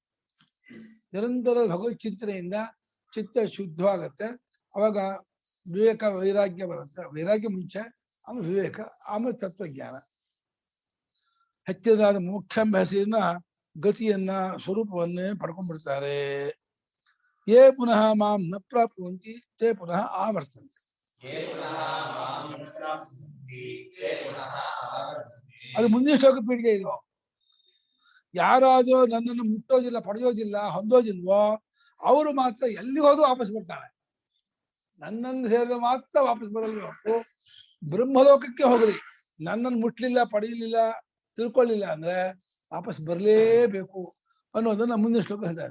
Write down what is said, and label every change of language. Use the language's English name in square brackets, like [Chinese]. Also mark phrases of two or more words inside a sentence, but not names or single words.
[Kannada] ನಿರಂತರ ಭಗವತ್ ಚಿಂತನೆಯಿಂದ ಚಿತ್ತ ಶುದ್ಧವಾಗತ್ತೆ. ಅವಾಗ ವಿವೇಕ ವೈರಾಗ್ಯ ಬರುತ್ತೆ. ವೈರಾಗ್ಯ ಮುಂಚೆ, ಆಮೇಲೆ ವಿವೇಕ, ಆಮೇಲೆ ತತ್ವಜ್ಞಾನ. ಹೆಚ್ಚದಾದ ಮೋಕ್ಷಾಭ್ಯಾಸೆಯನ್ನ, ಗತಿಯನ್ನ, ಸ್ವರೂಪವನ್ನೇ ಪಡ್ಕೊಂಡ್ಬಿಡ್ತಾರೆ. [Sanskrit] ಯೇ ಪುನಃ ಮಾಂ ನ ಪ್ರಾಪ್ನುವಂತಿ ತೇ ಪುನಃ ಆವರ್ತಂತೆ. [Kannada] ಅದು ಮುಂದಿನ ಶ್ಲೋಕ ಪೀಠಿಗೆ ಇದು. ಯಾರಾದ್ರೂ ನನ್ನನ್ನು ಮುಟ್ಟೋದಿಲ್ಲ, ಪಡೆಯೋದಿಲ್ಲ, ಹೊಂದೋದಿಲ್ವೋ ಅವರು ಮಾತ್ರ ಎಲ್ಲಿಗೆ ಹೋದ್ರು ವಾಪಸ್ ಬರ್ತಾರೆ. ನನ್ನನ್ನು ಸೇರಿದ ಮಾತ್ರ ವಾಪಸ್ ಬರಲ್ಲ ಹೊರತು ಬ್ರಹ್ಮಲೋಕಕ್ಕೆ ಹೋಗ್ರಿ, ನನ್ನನ್ನು ಮುಟ್ಲಿಲ್ಲ, ಪಡೆಯಲಿಲ್ಲ, ತಿಳ್ಕೊಳ್ಳಿಲ್ಲ ಅಂದ್ರೆ ವಾಪಸ್ ಬರಲೇಬೇಕು ಅನ್ನೋದನ್ನ ಮುಂದಿನ ಶ್ಲೋಕ ಹೇಳ್ತಾರೆ.